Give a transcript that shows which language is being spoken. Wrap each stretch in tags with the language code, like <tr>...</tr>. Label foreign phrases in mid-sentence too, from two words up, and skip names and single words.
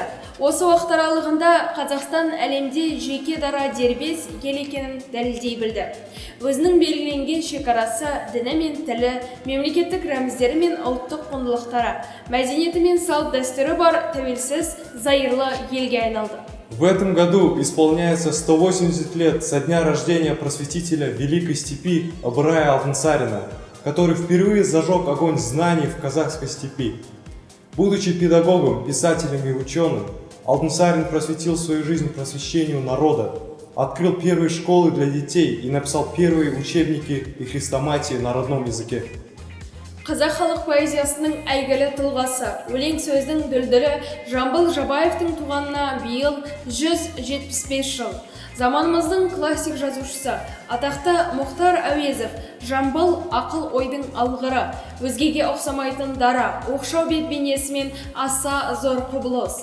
<kk>Осы уақыт аралығында Қазақстан әлемде жеке дара дербес ел екенін дәлелдей білді. Өзінің белгіленген шекарасы, діні мен тілі, мемлекеттік рәміздері мен ұлттық құндылықтары, мәдениеті мен салт дәстүрі бар тәуелсіз, зайырлы елге айналды.</kk> <ru>В этом году исполняется 180 лет со дня рождения просветителя Великой Степи Ыбырая Алтынсарина. который впервые зажег огонь знаний в казахской степи. Будучи педагогом, писателем и ученым, Алтынсарин просветил свою жизнь просвещению народа, открыл первые школы для детей и написал первые учебники и хрестоматии на родном языке.</ru> <kk>Қазақ халық поэзиясының әйгілі тұлғасы, өлең сөздің дүлдүлі Жамбыл Жабаевтың туғанына биыл 175 жыл. Заманымыздың классик жазушысы, атақты Мұхтар Әуезов, Жамбыл ақыл ойдың алғыры, өзгеге ұқсамайтын дара, оқшау бет бейнесімен аса зор құбылыс.</kk>